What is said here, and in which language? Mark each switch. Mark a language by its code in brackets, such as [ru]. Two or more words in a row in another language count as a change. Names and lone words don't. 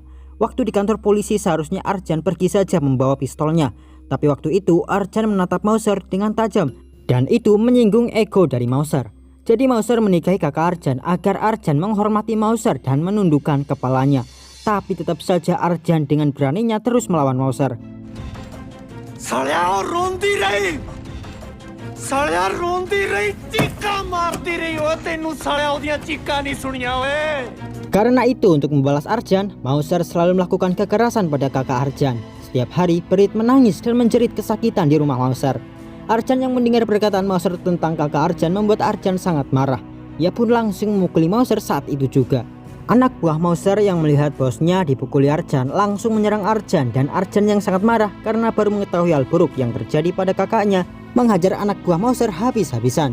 [id] Waktu di kantor polisi seharusnya Arjan pergi saja membawa pistolnya. Tapi waktu itu Arjan menatap Mauser dengan tajam dan itu menyinggung ego dari Mauser. Jadi Mauser menikahi kakak Arjan agar Arjan menghormati Mauser dan menundukkan kepalanya. Tapi tetap saja Arjan dengan beraninya terus melawan Mauser. [pa] ਸਾਲਿਆ ਰੋਂਦੀ ਰਹੀ ਚੀਕਾ ਮਾਰਤੀ ਰਹੀ ਹੋ ਤੇਨੂ ਸਾਲਿਆ ਓਦੀਆਂ ਚੀਕਾ ਨਹੀਂ ਸੁਣਿਆ ਓਏ. [id] Karena itu untuk membalas Arjan, Mauser selalu melakukan kekerasan pada kakak Arjan. Setiap hari Prit menangis dan menjerit kesakitan di rumah Mauser. Arjan yang mendengar perkataan Mauser tentang kakak Arjan membuat Arjan sangat marah. Ia pun langsung memukuli Mauser saat itu juga. Anak buah Mauser yang melihat bosnya dipukuli Arjan langsung menyerang Arjan dan Arjan yang sangat marah karena baru mengetahui hal buruk yang terjadi pada kakaknya menghajar anak buah Mauser habis-habisan.